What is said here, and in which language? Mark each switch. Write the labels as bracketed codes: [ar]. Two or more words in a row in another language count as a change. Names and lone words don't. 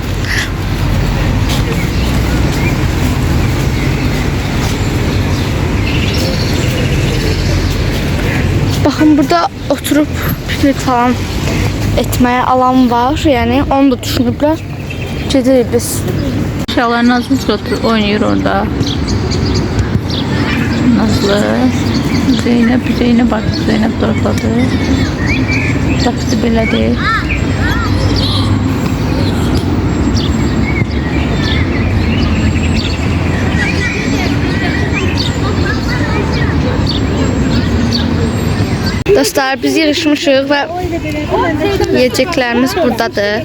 [tr] Bakın burada oturup piknik falan etmeye alan var. [az] Yani onu da düşünüblər. Gedirik biz. [tr] Uşaqlar Nazlı oturup oynuyor orada. Nazlı, Zeynep artık Zeynep dortladı. [az] Taksi belədir. Dostlar, biz yarışmışıq və yiyecəklərimiz buradadır.